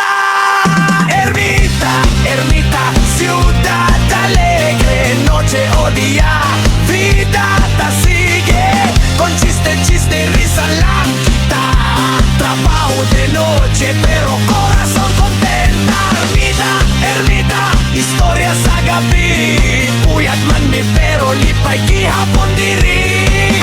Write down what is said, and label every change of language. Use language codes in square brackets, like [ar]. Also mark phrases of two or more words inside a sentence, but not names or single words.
[es] Ermita, ermita, ciudad alegre, noche o día, vida te sigue, con chiste, chiste y risa la quita. Trabajo de noche, pero corazón contenta. Ermita, ermita, historia [ceb] sa gabi, puyat man mi pero lipay gihapon diri.